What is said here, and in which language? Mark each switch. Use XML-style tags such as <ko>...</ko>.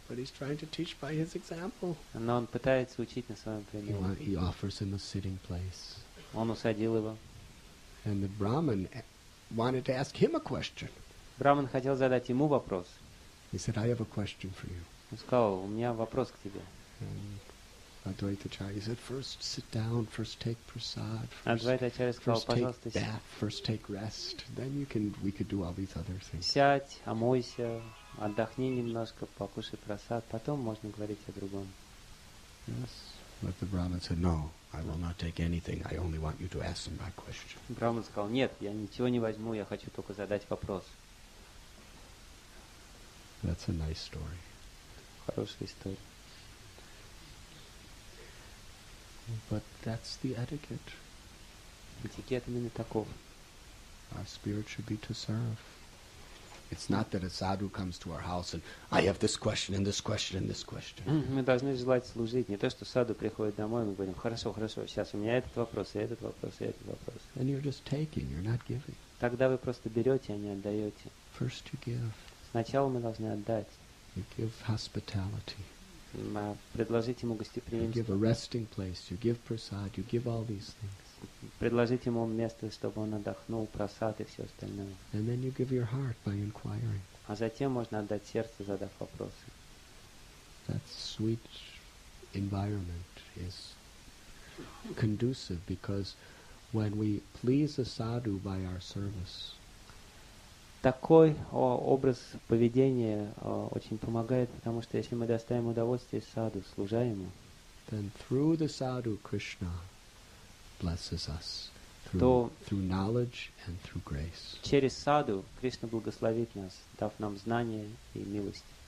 <en>But he's trying to teach by his example.</en> <ru>Но он пытается учить на своем примере.</ru> <en>He offers him a sitting place.</en> <ru>Он усадил его.</ru> <en>And the Brahmin wanted to ask him a question.</en> <ru>Браман хотел задать ему вопрос.</ru> <en>He said, I have a question for you.</en> <ru>Он сказал, у меня вопрос к тебе.</ru> <en>And Advaitacharya said, first sit down, first take prasad,</en> <ru>Адвайтачарья сказал,</ru> <en>first take</en> <ru>пожалуйста,</ru> <en>bath, first take rest. Then we could do all these other things.</en> <ru>сядь, омойся, отдохни немножко, покушай просад, потом можно говорить о другом.</ru> <en>Yes. But the Brahmin said, no, I will not take anything. I only want you to ask him my question.</en> <ru>Браман сказал, нет, я ничего не возьму, я хочу только задать вопрос.</ru> <en>That's a nice story.</en> <ru>Хорошая история.</ru> <en>But that's the etiquette.</en> <ru>Этикет именно таков.</ru> <en>Our spirit should be to serve. It's not that a sadhu comes to our house and I have this question and this question and this question.</en> <ru>Мы должны желать служить. Не то, что саду приходит домой, мы говорим, хорошо, сейчас у меня этот вопрос, и этот вопрос, и этот вопрос.</ru> <en>Then you're just taking, you're not giving.</en> <ru>Тогда вы просто берете, а не отдаете.</ru> <en>First you give.</en> <ru>Сначала мы должны отдать.</ru> <en>You give hospitality.</en> <ru>Предложить ему</ru> <en>You</en> <ru>гостеприимство.</ru> <en>give a resting place. You give prasad. You give all these things.</en> <ru>Предложить ему место, чтобы он отдохнул, просад и все остальное.</ru> <en>And then you give your heart by inquiring.</en> <ru>А затем можно отдать сердце, задав вопросы.</ru> <en>That sweet environment is conducive because when we please a sadhu by our service,</en> <ru>Такой образ поведения очень помогает, потому что если мы доставим удовольствие саду, служа ему,</ru> <en>then through the sadhu Krishna blesses us</en> <ru>То</ru> <en>through knowledge and through grace.</en> <ru>через саду Кришна благословит нас, дав нам знания и милость.</ru>